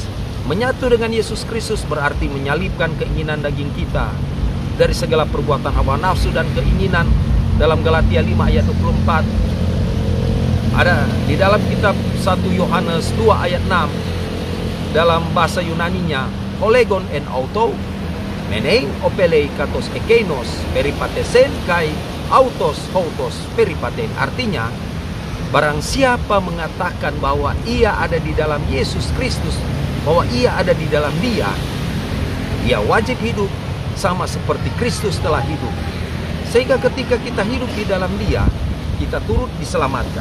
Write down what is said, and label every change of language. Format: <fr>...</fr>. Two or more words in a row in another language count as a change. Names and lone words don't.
<id>Menyatu dengan Yesus Kristus berarti menyalibkan keinginan daging kita dari segala perbuatan hawa nafsu dan keinginan. Dalam Galatia 5 ayat 24 ada di dalam kitab 1 Yohanes 2 ayat 6 dalam bahasa Yunaninya,</id> <el>ὁ λέγων ἐν αὐτῷ μένειν ὀφείλει καθὼς ἐκεῖνος περιεπάτησεν καὶ αὐτὸς οὕτως περιπατεῖν.</el> <id>Artinya, barang siapa mengatakan bahwa ia ada di dalam Yesus Kristus, bahwa ia ada di dalam Dia, ia wajib hidup sama seperti Kristus telah hidup. Sehingga ketika kita hidup di dalam Dia, kita turut diselamatkan.</id>